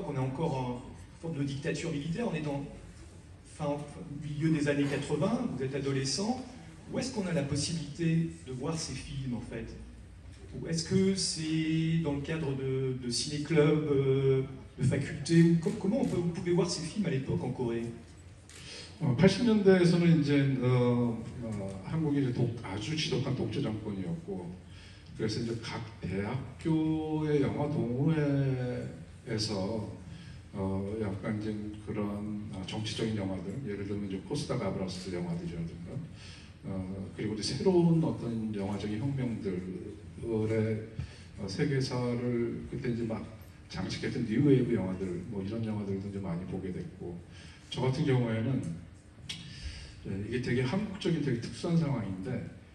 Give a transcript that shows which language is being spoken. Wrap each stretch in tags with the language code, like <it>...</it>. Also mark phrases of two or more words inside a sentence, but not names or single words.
<fr>On est encore en forme de dictature militaire, on est dans milieu des années 80, vous êtes adolescent. Où est-ce qu'on a la possibilité de voir ces films en fait? Ou est-ce que c'est dans le cadre de ciné-clubs, de facultés, ou comment vous pouvez voir ces films à l'époque en Corée?</fr> <ko>80년대에서는 이제 한국이 이제 아주 지독한 독재 정권이었고, 그래서 이제 각 대학교의 영화 동호회에서 약간 이제 그런 정치적인 영화들, 예를 들면 이제 코스타 가브라스 영화들이라든가, 그리고 이제 새로운 어떤 영화적인 혁명들의 세계사를 그때 이제 막 장식했던 뉴웨이브 영화들, 뭐 이런 영화들도 이제 많이 보게 됐고, 저 같은 경우에는 이게 되게 한국적인 되게 특수한 상황인데,</ko>